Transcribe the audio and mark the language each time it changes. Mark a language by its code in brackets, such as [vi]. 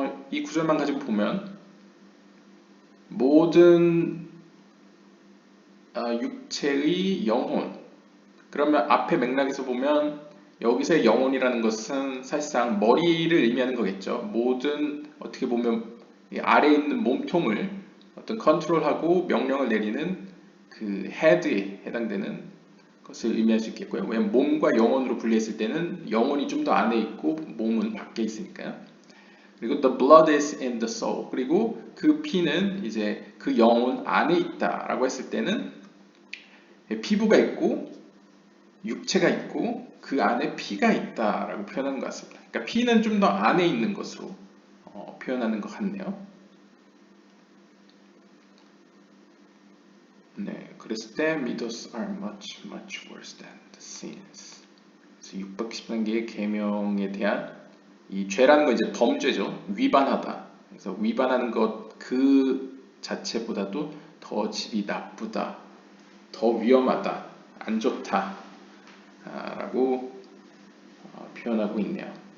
[ko] 이 구절만 가지고 보면 모든 육체의 영혼, 그러면 앞에 맥락에서 보면 여기서의 영혼이라는 것은 사실상 머리를 의미하는 거겠죠. 모든 어떻게 보면 이 아래에 있는 몸통을 어떤 컨트롤하고 명령을 내리는 그 헤드에 해당되는 것을 의미할 수 있겠고요. 왜냐면 몸과 영혼으로 분리했을 때는 영혼이 좀 더 안에 있고 몸은 밖에 있으니까요. 그리고 [en] the blood is in the soul. [ko] 그리고 그 피는 이제 그 영혼 안에 있다라고 했을 때는 피부가 있고 육체가 있고 그 안에 피가 있다라고 표현하는 것 같습니다. 그러니까 피는 좀 더 안에 있는 것으로 표현하는 것 같네요. 네, 그랬을 때 [en] midos are much worse than the sins. [ko] 그래서 613개의 계명에 대한 이 죄라는 건 이제 범죄죠. 위반하다. 그래서 위반하는 것 그 자체보다도 더 질이 나쁘다, 더 위험하다, 안 좋다 라고 표현하고 있네요.